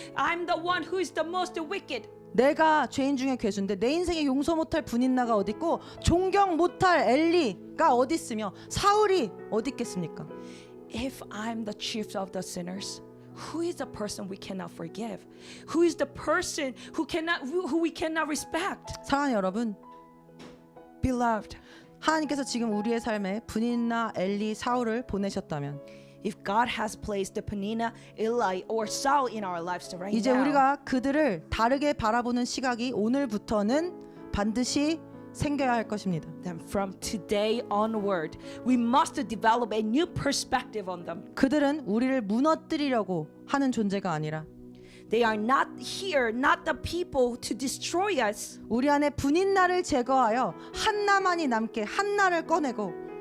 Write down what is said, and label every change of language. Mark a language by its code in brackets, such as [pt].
[en] I'm the one who is the most wicked. [ko] 내가 죄인 중에 괴수인데 내 인생에 용서 못할 분인나가 어디 있고 존경 못할 엘리가 어디 있으며 사울이 어디 있겠습니까? [en] If I'm the chief of the sinners, who is the person we cannot forgive? Who is the person who we cannot respect? [ko] 사랑하는 여러분, [en] Beloved, [ko] 하나님께서 지금 우리의 삶에 분인나, 엘리, 사울을 보내셨다면 [en] if God has placed the Penina, Eli, or Saul in our lives right [ko] 이제 [en] now, [ko] 우리가 그들을 다르게 바라보는 시각이 오늘부터는 반드시 생겨야 할 것입니다. [en] then from today onward, we must develop a new perspective on them. [ko] 그들은 우리를 무너뜨리려고 하는 존재가 아니라 [en] They are not here, not the people to destroy us. [ko] 우리 안에 분인나를 제거하여 한나만이 남게 한나를 꺼내고